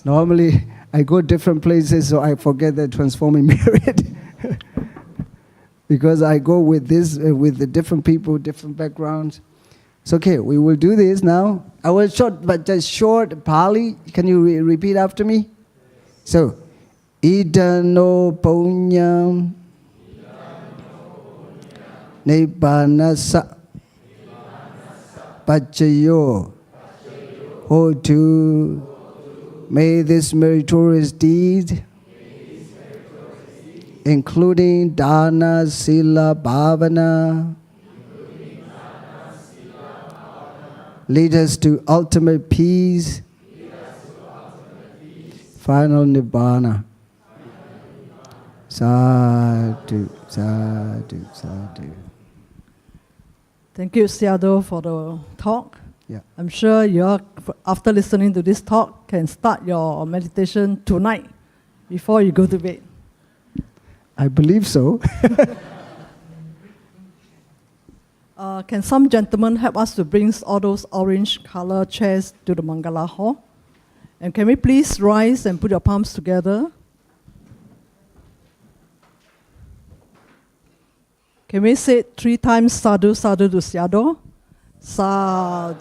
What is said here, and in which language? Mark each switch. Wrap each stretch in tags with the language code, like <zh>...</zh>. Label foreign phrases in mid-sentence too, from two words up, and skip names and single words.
<en>normally I go different places, so I forget the transforming merit. Because I go with this, with the different people, different backgrounds. It's okay, we will do this now. I will just short Pali. Can you repeat after me? So,</en> <pi>idano punyam nibbanasa pachayo hotu.</pi> <en>May this meritorious deed, including</en> <pi>dana, sila, bhavana,</pi> <en>lead us to ultimate peace, final nibbana.</en> <pi>Sadhu, sadhu, sadhu.</pi> <en>Thank you, Seattle, for the talk. Yeah. I'm sure you, after listening to this talk, can start your meditation tonight before you go to bed. I believe so. Can some gentlemen help us to bring all those orange color chairs to the Mangala Hall? And can we please rise and put your palms together? Can we say 3 times</en> <pi>sadhu, sadhu</pi> <en>to Sayadaw? Sadhu.</en>